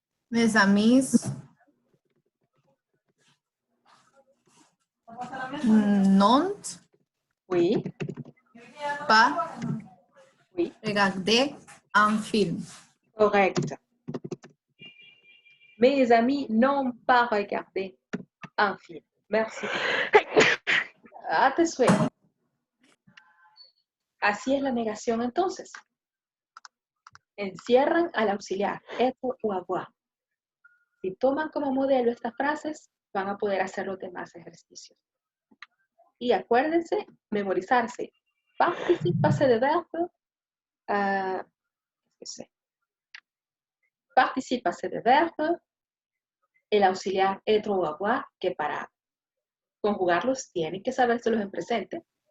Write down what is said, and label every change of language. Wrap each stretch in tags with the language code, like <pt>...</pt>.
<fr>Mes amis n'ont Oui. pas Oui. regardé un film. Correct. Mes amis n'ont pas regardé un film. Merci. A te sueño.</fr> <es>Así es la negación entonces. Encierran al auxiliar, être o avoir. Si toman como modelo estas frases, van a poder hacer los demás ejercicios. Y acuérdense, memorizarse.</es> <fr>Participe passé de verbe. Participe passé de verbe.</fr> <es>El auxiliar être o avoir, que para conjugarlos tienen que sabérselos en presente.</es>